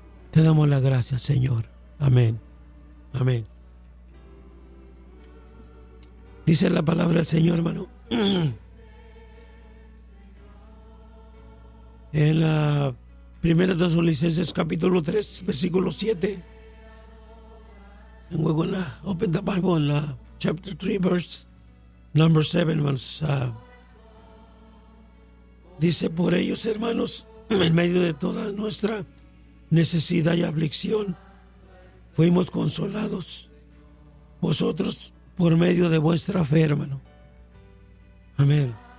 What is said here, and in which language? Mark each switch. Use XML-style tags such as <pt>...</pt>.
<es>Te damos la gracia, Señor. Amén. Amén. Dice la palabra del Señor, hermano. En la primera de sus licencias, capítulo 3, versículo 7.</es> <en>And we're going to open the Bible in chapter 3, verse number 7.</en> <es>Dice, por ellos, hermanos, en medio de toda nuestra necesidad y aflicción, fuimos consolados vosotros por medio de vuestra fe, hermano. Amén.</es>